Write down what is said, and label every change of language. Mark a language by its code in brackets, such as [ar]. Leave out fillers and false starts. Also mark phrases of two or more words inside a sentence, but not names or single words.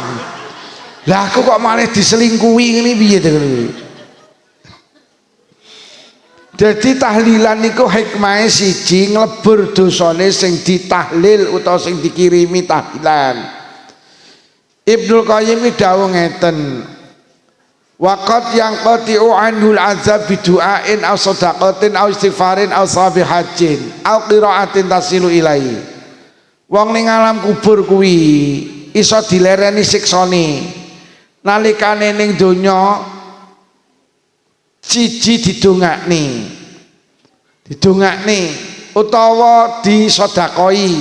[jv] Lah aku kok malah diselingkuhi ngene piye to kuwi. Jadi tahlilan niku hikmahe siji nglebur dosane sing ditahlil utawa sing dikirimi tahlilan. Ibnul Qayyim dawuh ngeten. [ar] وقد ينقطع عنه العذاب بدعاء أو صدقة أو استغفار أو ثواب حج أو قراءة تصل إليه. [jv] Wong ning alam kubur kuwi iso dilereni siksane. Nalikane ning donya siji didongakne utawa disedakoi.